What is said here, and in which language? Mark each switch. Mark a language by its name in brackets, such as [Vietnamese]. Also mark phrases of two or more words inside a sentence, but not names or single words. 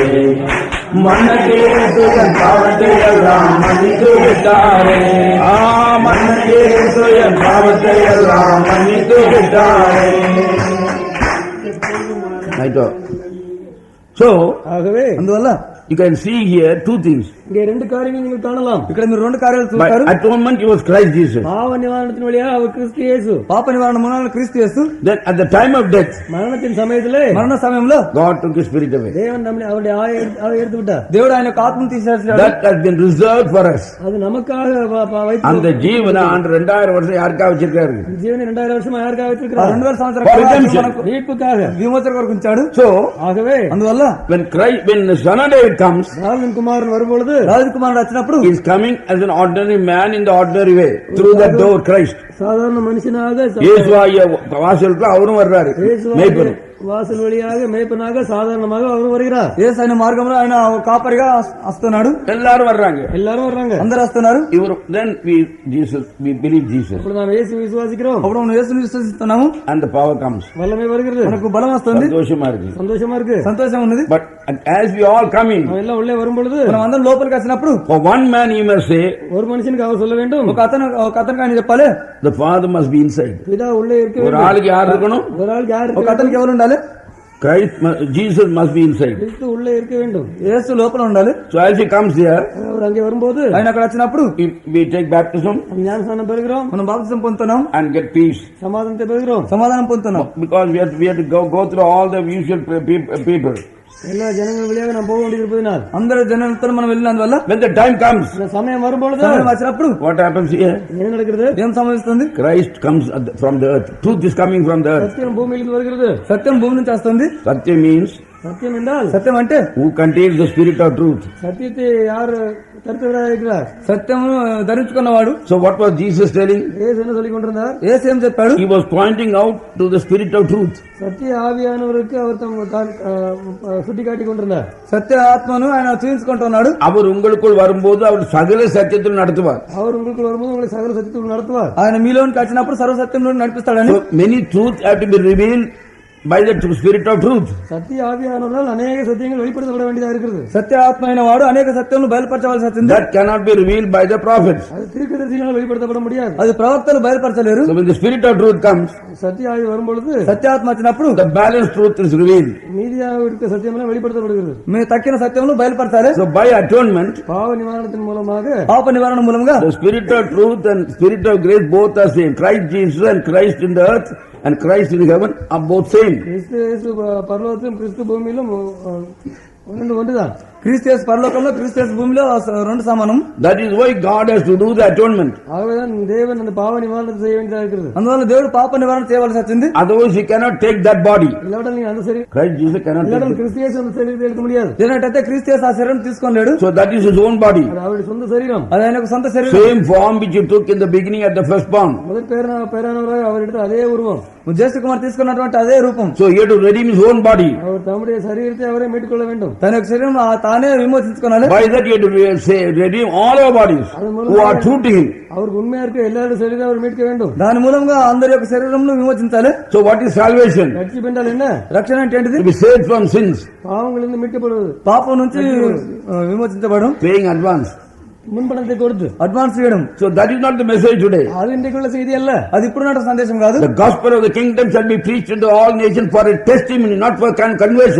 [Tamil] மன்னகே சுயன் பாவத்தை எல்லாம் மன்னித்து விட்டாரே, மன்னகே சுயன் பாவத்தை எல்லாம் மன்னித்து விட்டாரே. [English] So, [Tamil] ஆகவே [Telugu] అందువల్ల [English] you can see here two things. [Tamil] இங்கே ரெண்டு காரியங்கள் நீங்கள் காணலாம். [Telugu] ఇక్కడ మీరు రెండు కార్యాలు [English] By [Telugu] చూస్తారు. [English] atonement he was Christ Jesus. [Tamil] பாவ நிவாரணத்தின் வழியாக அவர் கிறிஸ்து இயேசு. [Telugu] పాప నివారణ మూలంగా క్రీస్తు యేసు. [English] Then at the time of death, [Tamil] மரணத்தின் சமயத்திலே, [Telugu] మరణ సమయంలో [English] God took his spirit away. [Tamil] தேவன் நம்மை அவருடைய ஆவியை எடுத்து விட்டார். [Telugu] దేవుడు ఆయన యొక్క ఆత్మను తీసేశాడు. [English] That has been reserved for us. [Tamil] அது நமக்காக அந்த ஜீவனை ஆண்டு 2000 வருஷம் யாருக்காக வச்சிருக்காரு? ஜீவனை 2000 வருஷமா யாருக்காக வச்சிருக்கிறார்? [Telugu] 2000 సంవత్సరాల [English] For [Telugu] కాలం [English] redemption. [Telugu] మనకు [Tamil] மீட்புக்காக, [Telugu] విమోచన కొరకు ఉంచాడు. [English] So, [Tamil] ஆகவே [English] when the son of David comes, [Tamil] தாவீதின் குமாரன் வரும்பொழுது [Telugu] దావీదు కుమారుడు వచ్చినప్పుడు [English] he is coming as an ordinary man in the ordinary way. Through that door, Christ. [Tamil] சாதாரண மனுஷனாக இயேசுவாகிய வாசலுக்குள்ள அவரும் வர்றாரு. மேய்ப்பன். வாசல் வழியாக மேய்ப்பனாக சாதாரணமாக அவர் வருகிறார். [Telugu] యేసు ఆయన మార్గంలో ఆయన కాపరిగా వస్తున్నాడు. [Tamil] எல்லாரும் வர்றாங்க. எல்லாரும் வர்றாங்க. [Telugu] అందరూ వస్తున్నారు. [English] Then we believe Jesus. [Tamil] ఇప్పుడు நாம் இயேசு விசுவாசிக்கிறோம். [Telugu] అప్పుడు మనం యేసుని విశ్వసిస్తున్నాము. [English] And the power comes. [Tamil] வல்லமை வருகிறது. [Telugu] మనకు బలం వస్తుంది. [Tamil] సంతోషமா இருக்கு. [Telugu] సంతోషం ఉన్నది. [English] But as we all come in, [Tamil] எல்லாம் உள்ளே வரும்பொழுது [Telugu] మనం అందరం లోపలికి వచ్చినప్పుడు [English] for one man he must say, [Tamil] ஒரு மனுஷனுக்கு அவர் சொல்ல வேண்டும். [Telugu] ఒక అతనికి ఆయన చెప్పాలి, [English] the Father must be inside. [Tamil] பிதா உள்ளே இருக்க ஒரு வேண்டும். ஆளுக்கு யார் இருக்கணும்? ஒரு ஆளுக்கு யார் [Telugu] ఒక అతనికి ఎవరు ఉండాలి? [English] Jesus must be inside. [Tamil] கிறிஸ்து உள்ளே இருக்க வேண்டும். [Telugu] యేసు లోపల ఉండాలి. [English] So as he comes here, [Tamil] அவர் அங்கே வரும்போது [Telugu] ఆయన అక్కడ వచ్చినప్పుడు [English] we take baptism [Tamil] ஞானஸ்நானம் பெறுகிறோம். [Telugu] మనం బాప్తిజం పొందుతున్నాం [English] and get peace. [Tamil] சமாதானத்தை பெறுகிறோம். [Telugu] సమాధానం పొందుతున్నాం. [English] Because we have to go through all the usual people. [Tamil] எல்லா ஜனங்கள் வழியாக நாம் போக வேண்டியிருப்பதனால் [Telugu] అందరు జనాలతో మనం వెళ్ళినందువల్ల [English] when the time comes, [Tamil] இந்த சமயம் வரும்பொழுது [Telugu] సమయం వచ్చినప్పుడు [English] what happens here? [Tamil] என்ன நடக்கிறது? [Telugu] ఏం సంభవిస్తుంది? [English] Christ comes from the earth. Truth is coming from the earth. [Tamil] சத்தியம் பூமியிலிருந்து வருகிறது. [Telugu] సత్యం భూమి నుంచి వస్తుంది. [English] Satya means [Tamil] சத்தியம் என்றால் [Telugu] సత్యం అంటే [English] who contains the spirit of truth. [Tamil] சத்தியத்தை யார் கருத்துவராக இருக்கிறார்? [Telugu] సత్యమును ధరించుకున్నవాడు. [English] So what was Jesus telling? [Tamil] இயேசு என்ன சொல்லிக் கொண்டிருந்தார்? [Telugu] యేసు ఏం చెప్పాడు? [English] He was pointing out to the spirit of truth. [Tamil] சத்திய ஆவியானவருக்கு அவர் சுட்டிக்காட்டி கொண்டிருந்தார். [Telugu] సత్య ఆత్మను ఆయన చూపించుకుంటున్నాడు. [Tamil] அவர் உங்களுக்குள் வரும்போது அவர் சகல சத்தியத்தில் நடத்துவார். அவர் உங்களுக்கு வரும்போது உங்களை சகல சத்தியத்தில் நடத்துவார். [Telugu] ఆయన మీలోనికి వచ్చినప్పుడు సర్వసత్యంలో నడిపిస్తాడని. [English] So many truths have to be revealed by the spirit of truth. [Tamil] சத்திய ஆவியானவரால் அநேக சத்தியங்கள் வெளிப்படுத்தப்பட வேண்டியதாக இருக்கிறது. [Telugu] సత్య ఆత్మ అయిన వాడు అనేక సత్యములను బయలుపరచవలసి వచ్చింది. [English] That cannot be revealed by the prophets. [Tamil] அது தீர்க்கதரிசிகளால் வெளிப்படுத்தப்பட முடியாது. [Telugu] అది ప్రవక్తలు బయలుపరచలేరు. [English] So when the spirit of truth comes, [Tamil] சத்திய ஆவி வரும்பொழுது [Telugu] సత్యాత్మ వచ్చినప్పుడు [English] the balanced truth is revealed. [Tamil] மீதியாக இருக்க சத்தியமெல்லாம் வெளிப்படுத்தப்படுகிறது. [Telugu] మేము తక్కిన సత్యమును బయలుపరచాలి. [English] So by atonement, [Tamil] பாவ நிவாரணத்தின் மூலமாக [Telugu] పాప నివారణ మూలంగా [English] the spirit of truth and spirit of grace both are same. Christ Jesus and Christ in the earth and Christ in heaven are both same. [Tamil] கிறிஸ்து இயேசு பரலோகத்திலும் கிறிஸ்து பூமியிலும் ஒன்றுதான். [Telugu] క్రీస్తు యేసు పరలోకంలో క్రీస్తు యేసు భూమిలో రెండు సమానం. [English] That is why God has to do the atonement. [Tamil] ஆகவேதான் தேவன் அந்த பாவ நிவாரணத்தை செய்ய வேண்டியதாக இருக்கிறது. [Telugu] అందువల్ల దేవుడు పాప నివారణ చేయవలసి వచ్చింది. [English] Otherwise he cannot take that body. [Tamil] இல்லாவிட்டால் நீங்க அந்த சரீரம் [English] Christ Jesus cannot take [Tamil] இல்லாவிட்டால் [English] it. [Tamil] கிறிஸ்து இயேசு அந்த சரீரத்தை எடுக்க முடியாது. [Telugu] లేనట్టయితే క్రీస్తు యేసు ఆ శరీరం తీసుకోలేడు. [English] So that is his own body. [Tamil] அது அவருடைய சொந்த சரீரம். [Telugu] అది ఆయనకు సొంత శరీరం. [English] Same form which he took in the beginning at the first born. [Tamil] முதல் பேரானவராக அவர் எடுத்த அதே உருவம். [Telugu] జ్యేష్ఠ కుమార్ తీసుకున్నటువంటి అదే రూపం. [English] So he had to redeem his own body. [Tamil] அவர் தம்முடைய சரீரத்தை அவரே மீட்டுக்கொள்ள வேண்டும். [Telugu] తన యొక్క శరీరం తానే విమోచించుకోవాలి. [English] By that he had to redeem all our bodies who are true to him. [Tamil] அவருக்கு உண்மையா இருக்க எல்லாரும் சரீரம் அவர் மீட்க வேண்டும். [Telugu] దాని మూలంగా అందరి యొక్క శరీరంను విమోచించాలి. [English] So what is salvation? [Tamil] ரட்சிப்பு என்றால் என்ன? [Telugu] రక్షణ అంటే ఏంటిది? [English] To be saved from sins. [Tamil] பாவங்களிலிருந்து மீட்கப்படுவது. [Telugu] పాపం నుంచి విమోచించబడడం. [English] Paying advance. [Tamil] முன்பணத்தை கொடுத்து [Telugu] అడ్వాన్స్ చేయడం. [English] So that is not the message today. [Tamil] அது இன்றைக்குள்ள செய்தி அல்ல. [Telugu] అది ఇప్పుడున్న సందేశం కాదు. [English] The gospel of the kingdom shall be preached into all nations for a testimony, not for conversion.